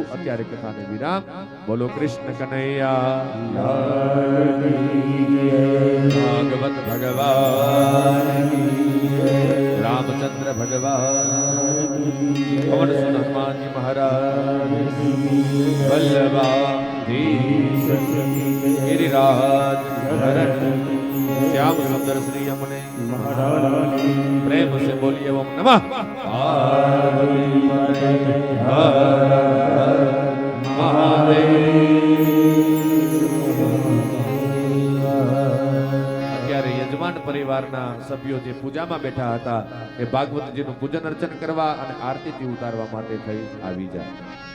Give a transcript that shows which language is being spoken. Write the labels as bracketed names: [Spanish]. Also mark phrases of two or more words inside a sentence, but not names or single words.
[Gujarati] અત્યારે કથાને વિરામ. બોલો કૃષ્ણ કનૈયા ભાગવત ભગવાન, રામચંદ્ર ભગવાન, પવન સુત હનુમાનજી મહારાજ, વલ્લભાધીશ ગિરિરાજ ધરણ, [Hindi] श्याम सुंदर श्री यमुने महाराज, प्रेम से बोलिए ओम नमः पार्वती महादेव. [Gujarati] અત્યારે યજમાન પરિવારના સભ્યો જે પૂજામાં બેઠા હતા એ ભાગવતજીનું પૂજન અર્ચન કરવા અને આરતીથી ઉતારવા માટે થઈ આવી જાય.